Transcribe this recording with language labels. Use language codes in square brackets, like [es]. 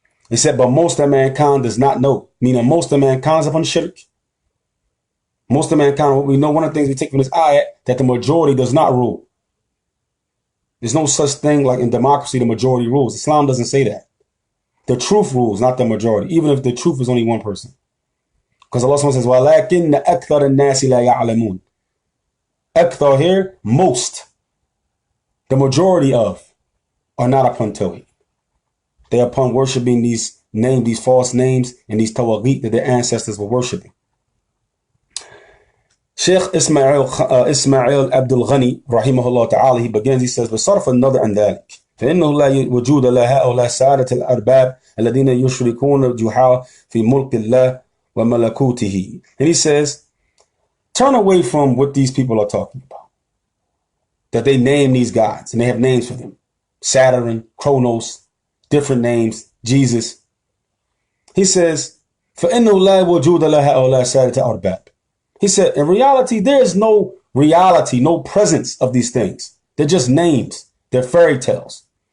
[en] He said, but most of mankind does not know. Meaning most of mankind is upon shirk. Most of mankind, we know one of the things we take from this ayat, that the majority does not rule. There's no such thing like in democracy, the majority rules. Islam doesn't say that. The truth rules, not the majority, even if the truth is only one person. Because Allah says, [ar] وَلَكِنَّ أَكْثَرَ النَّاسِ لَا يَعْلَمُونَ. [en] Akthar here, most. The majority of are not upon Tawheed. They are upon worshipping these names, these false names, and these Tawheed that their ancestors were worshipping. Sheikh Ismail Abdul Ghani, rahimahullah ta'ala, he begins, he says, [ar] بصرف النظر عن ذلك فإنه لا وجود لهؤلاء سادة الأرباب الذين يشركون الجحا في ملك الله وملكوته. [en] And he says, turn away from what these people are talking about. That they name these gods, and they have names for them. Saturn, Kronos, different names, Jesus. He says, [ar] فإنه لا وجود لهؤلاء سادة الأرباب. [en] He said, in reality, there is no reality, no presence of these things. They're just names. They're fairy tales.